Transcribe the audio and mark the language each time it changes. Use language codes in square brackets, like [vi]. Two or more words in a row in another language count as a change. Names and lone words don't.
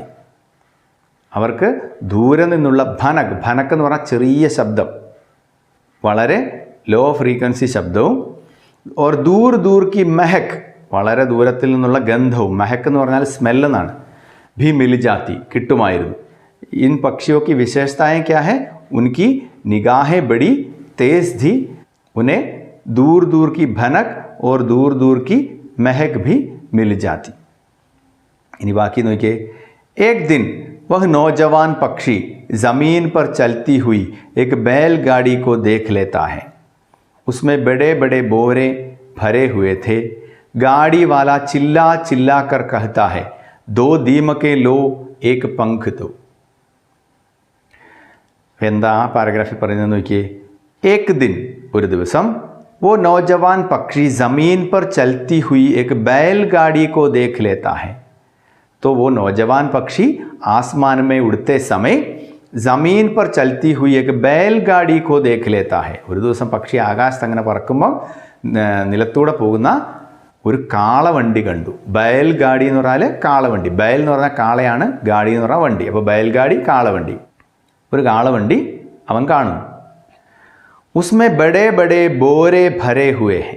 [ml] അവർക്ക് ദൂരെ നിന്നുള്ള ഭനക്, ഭനക് എന്ന് പറഞ്ഞാൽ ചെറിയ ശബ്ദം, വളരെ ലോ ഫ്രീക്വൻസി ശബ്ദവും, [hi] और दूर दूर की महक, [ml] വളരെ ദൂരത്തിൽ നിന്നുള്ള ഗന്ധവും, മെഹക് എന്ന് പറഞ്ഞാൽ സ്മെല്ലെന്നാണ്, [hi] भी मिल जाती, [ml] കിട്ടുമായിരുന്നു. [hi] इन पक्षियों की विशेषताएं क्या है? उनकी निगाहें बड़ी तेज थी. उन्हें दूर दूर की भनक और दूर दूर की महक भी मिल जाती. [ml] ഇനി ബാക്കി നോക്കിയേ. [hi] एक दिन वह नौजवान पक्षी ज़मीन पर चलती हुई एक बैलगाड़ी को देख लेता है. उसमें बड़े बड़े बोरे भरे हुए थे. गाड़ी वाला चिल्ला चिल्ला कर कहता है, 2 दीमकें लो, एक पंख दो. [ml] എന്താ ആ പാരഗ്രാഫിൽ പറയുന്നത് നോക്കിയേ. [hi] एक दिन, [ml] ഒരു ദിവസം, [hi] वो नौजवान पक्षी ज़मीन पर चलती हुई एक बैलगाड़ी को देख लेता है. तो वो नौजवान पक्षी आसमान में उड़ते समय ज़मीन पर चलती हुई एक बैलगाड़ी को देख लेता है. [ml] ഒരു ദിവസം പക്ഷി ആകാശത്ത് അങ്ങനെ പറക്കുമ്പം നിലത്തൂടെ പോകുന്ന ഒരു കാളവണ്ടി കണ്ടു. ബയൽഗാഡി എന്ന് പറഞ്ഞാൽ കാളവണ്ടി. ബയൽ എന്ന് പറഞ്ഞാൽ കാളയാണ്, ഗാഡി എന്ന് പറഞ്ഞാൽ വണ്ടി. അപ്പോൾ ബയൽഗാഡി, കാളവണ്ടി. ഒരു കാളവണ്ടി അവൻ കാണുന്നു. [hi] उसमें बड़े बड़े बोरे भरे हुए हैं.